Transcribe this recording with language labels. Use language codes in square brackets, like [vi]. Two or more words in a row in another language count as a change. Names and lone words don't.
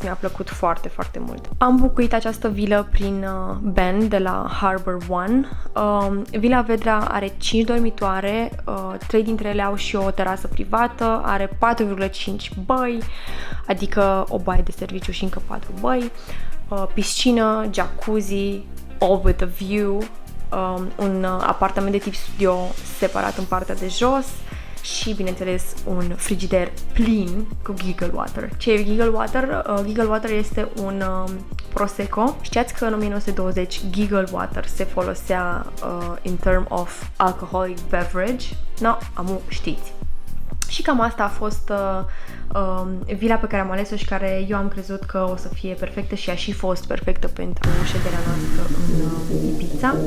[ro] Mi-a plăcut foarte, foarte mult. Am bucuit această vilă prin Ben de la Harbor One. Villa Vedra are 5 dormitoare, 3 dintre ele au și o terasă privată, are 4,5 băi, adică o baie de serviciu și încă 4 băi, piscină, jacuzzi, [en] all with a view, [ro] un apartament de tip studio separat în partea de jos și, bineînțeles, un frigider plin cu Giggle Water. Ce e Giggle Water? Giggle Water este un prosecco. Știați că în 1920 Giggle Water se folosea [en] in term of alcoholic beverage? [ro] No, amu știți. Și cam asta a fost vila pe care am ales-o și care eu am crezut că o să fie perfectă și a și fost perfectă pentru șederea noastră în Ibiza.